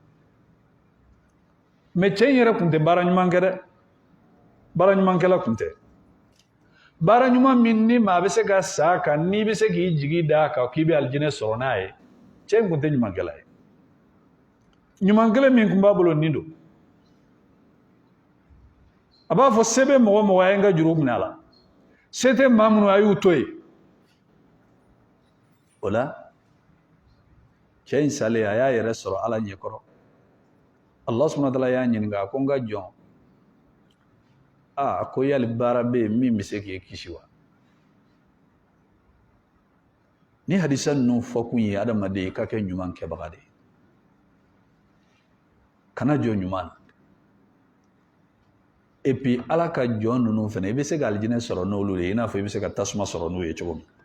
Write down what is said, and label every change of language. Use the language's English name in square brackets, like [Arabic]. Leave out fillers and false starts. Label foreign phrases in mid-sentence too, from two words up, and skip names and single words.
[Bambara] mɛ cɛ in yɛrɛ tun tɛ baara ɲuman kɛ dɛ baara ɲumankɛla tun tɛ baara ɲuman min ni maa bɛ se ka sa a kan n'i bɛ se k'i jigi da a kan k'i bɛ alijinɛ sɔrɔ n'a ye cɛ in tun tɛ ɲumankɛla ye ɲumankɛla min tun b'a bolo nin don a b'a fɔ se bɛ mɔgɔ mɔgɔ a ye n ka juru minɛ a la se tɛ maa minnu a y'u to yen o la cɛ in salen a y'a yɛrɛ sɔrɔ ala ɲɛkɔrɔ [Arabic] الله سبحانه وتعالى [Bambara] y'a ɲininka a ko n ka jɔn a ko yali baara bɛ yen min bɛ se k'e kisi wa ni hadisa ninnu fɔ kun ye adamaden i ka kɛ ɲuman kɛbaga de ye kana jɔ ɲuman na [French] et puis [Bambara] ala ka jɔn ninnu fana i bɛ se ka alijinɛ sɔrɔ n'olu ye i n'a fɔ i bɛ se ka tasuma sɔrɔ n'u ye cogo min